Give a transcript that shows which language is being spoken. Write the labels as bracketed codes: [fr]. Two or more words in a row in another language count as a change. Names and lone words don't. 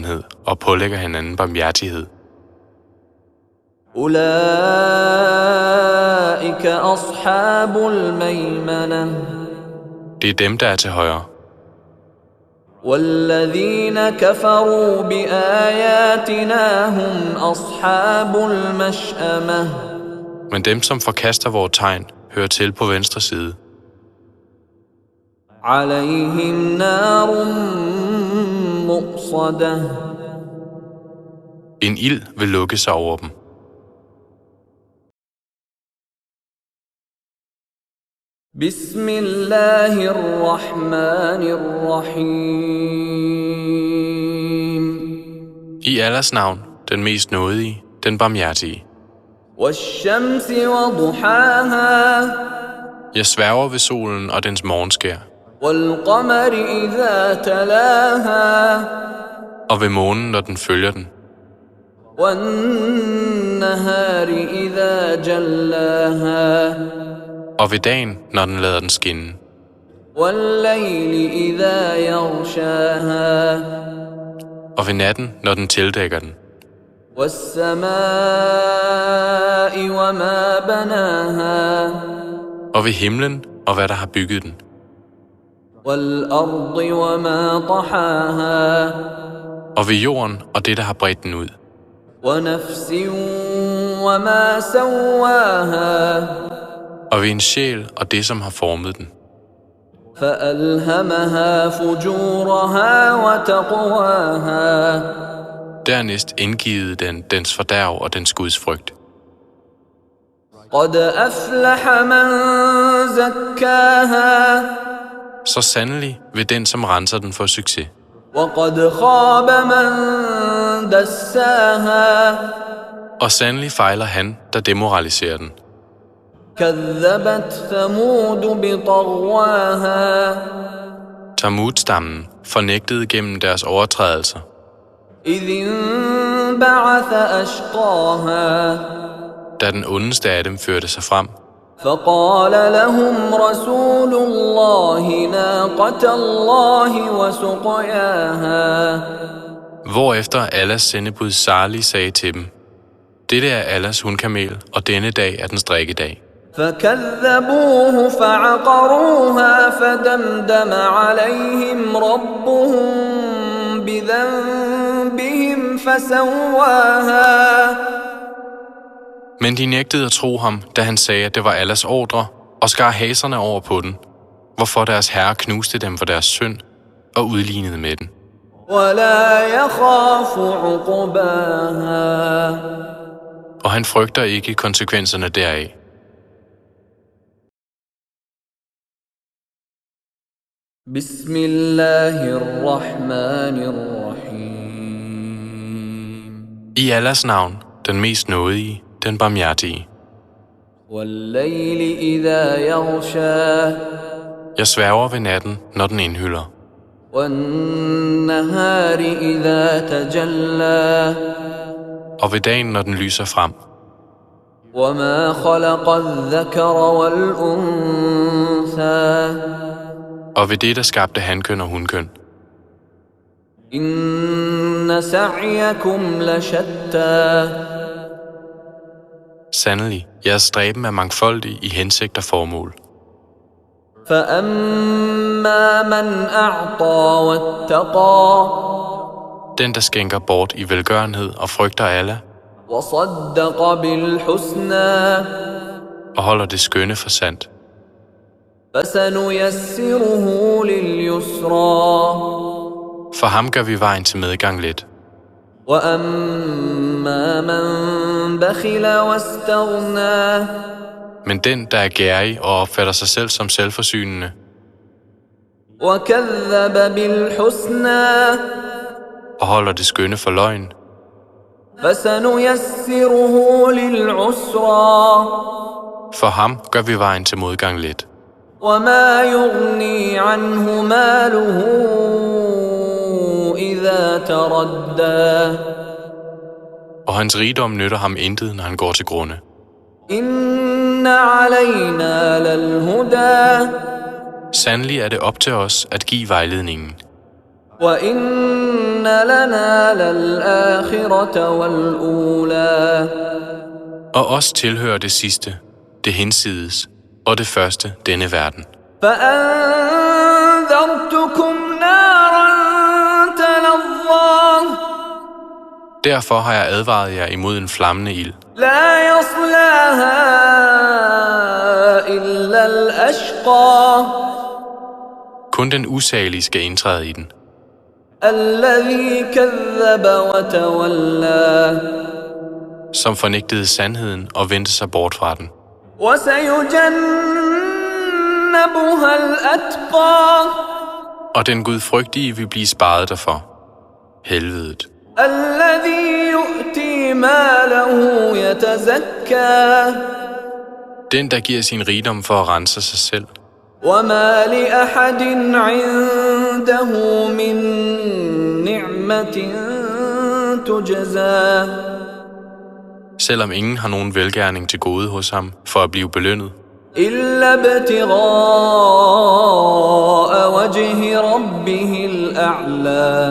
[da] medlidenhed og pålægger hinanden barmhjertighed. [ar] أولئك أصحاب الميمنة [da] Det er dem, der er til højre. [ar] والذين كفروا بآياتنا هم أصحاب المشأمة [da] Men dem, som forkaster vores tegn, hører til på venstre side. [ar] عليهم نار مؤصدة [da] En ild vil lukke sig over dem. [ar] بسم الله الرحمن الرحيم [da] I Allahs navn, den mest nådige, den barmhjertige. [ar] والشمس وضحاها [da] Jeg sværger ved solen og dens morgenskær, [ar] والقمر إذا تلاها [da] og ved månen, når den følger den, [ar] والنهار إذا جلاها [da] og ved dagen, når den lader den skinne, [ar] والليل إذا يغشاها [da] og ved natten, når den tildækker den, [ar] والسماء وما بناها [da] og ved himlen og hvad der har bygget den, [ar] والأرض وما طحاها [da] og ved jorden og det, der har bredt den ud, [ar] ونفس وما سواها [da] og ved en sjæl og det, som har formet den. [ar] فألهمها فجورها وتقواها [da] Dernæst indgivet den dens fordærv og dens gudsfrygt. [ar] قد أفلح من زكاها [da] Så sandelig vil den, som renser den, få succes. [ar] وقد خاب من دساها [da] Og sandelig fejler han, der demoraliserer den. [ar] كذبت ثمود بطغواها [da] Tamud-stammen fornægtede gennem deres overtrædelser, [ar] إذ انبعث أشقاها [da] da den ondeste af dem førte sig frem. [ar] فقال لهم رسول الله ناقة الله وسقياها [da] Hvorefter Allahs sendebud Salih sagde til dem, dette er Allahs hundkamel, og denne dag er dens drikkedag. [ar] فكذبوه فعقروها فدمدم عليهم ربهم بذنبهم فسواها [da] Men de nægtede at tro ham, da han sagde, at det var Allahs ordre, og skar haserne over på den, hvorfor deres herre knuste dem for deres synd og udlignede med den. [ar] ولا يخاف عقباها [da] Og han frygter ikke konsekvenserne deraf. [ar] بسم الله الرحمن الرحيم [da] I Allahs navn, den mest nådige, den barmhjertige. [ar] والليل إذا يغشى [da] Jeg sværger ved natten, når den indhylder, [ar] والنهار إذا تجلى [da] og ved dagen, når den lyser frem, [ar] وما خلق الذكر والأنثى [da] og ved det, der skabte hankøn og hunkøn. [ar] إن سعيكم لشتى [da] Sandelig, jeres stræben er mangfoldig i hensigt og formål. [ar] فأما من أعطى واتقى [da] Den, der skænker bort i velgørenhed og frygter Allah, [ar] وصدق بالحسنى [da] og holder det skønne for sandt, [ar] فسنيسره لليسرى [da] for ham gør vi vejen til medgang let. [ar] وأما من بخل واستغنى [da] Men den, der er gærig og opfatter sig selv som selvforsynende, [ar] وكذب بالحسنى [da] og holder det skønne for løgn, [ar] فسنيسره للعسرى [da] for ham gør vi vejen til modgang let. [ar] وما يغني عنه ماله إذا تردى [da] Og hans rigdom nytter ham intet, når han går til grunde. [ar] إن علينا للهدى [da] Sandelig er det op til os at give vejledningen. [ar] وإن لنا للآخرة والأولى. [da] Og os tilhører det sidste, det hinsides, og det første, denne verden. [ar] فأنذرتكم نارا تلظى. [da] Derfor har jeg advaret jer imod en flammende ild. [ar] لا يصلاها إلا الأشقى. [da] Kun den usagelige skal indtræde i den. [ar] الذي كذب وتولى. [da] Som fornægtede sandheden og vendte sig bort fra den. [ar] وسيجنبها الأتقى. [da] Og den gudfrygtige vil blive sparet derfor. Helvedet. [ar] الذي يؤتي ماله يتزكى. [da] Den, der giver sin rigdom for at rense sig selv. [ar] وما لأحد عنده من نعمة تجزى. [da] Selvom ingen har nogen velgerning til gode hos ham for at blive belønnet. [ar] إلا ابتغاء وجه ربه الأعلى.